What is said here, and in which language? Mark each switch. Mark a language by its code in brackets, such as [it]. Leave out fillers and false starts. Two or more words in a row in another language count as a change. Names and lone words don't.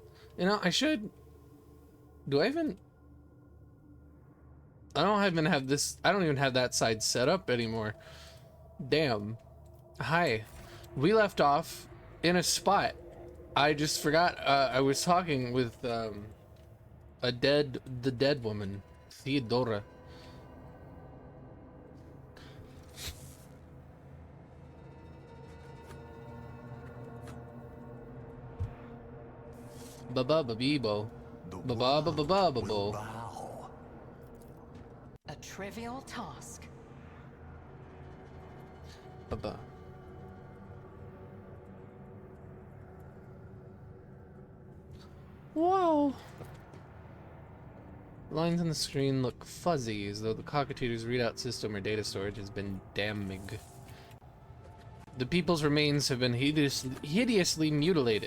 [en] You know, I should. Do I even? I don't even have this. I don't even have that side set up anymore. Damn. Hi. We left off in a spot. I just forgot. I was talking with the dead woman, Theodora. Ba-ba-ba-bee-bo. Ba-ba-ba-ba-ba-bo. A trivial task. Ba-ba. Whoa. Lines on the screen look fuzzy, as though the cockatoo's readout system or data storage has been damaged. The people's remains have been hideously mutilated.